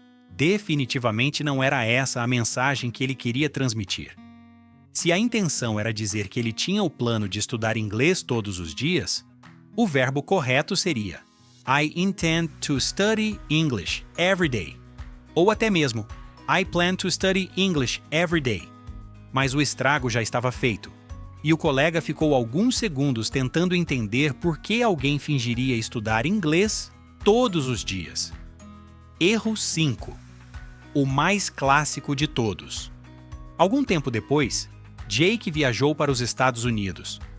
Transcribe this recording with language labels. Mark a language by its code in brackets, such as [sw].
[pt] Definitivamente não era essa a mensagem que ele queria transmitir. Se a intenção era dizer que ele tinha o plano de estudar inglês todos os dias, o verbo correto seria [en] I intend to study English every day. [pt] Ou até mesmo [en] I plan to study English every day. [pt] Mas o estrago já estava feito, e o colega ficou alguns segundos tentando entender por que alguém fingiria estudar inglês todos os dias. Erro 5. O mais clássico de todos. Algum tempo depois, Jake viajou para os Estados Unidos.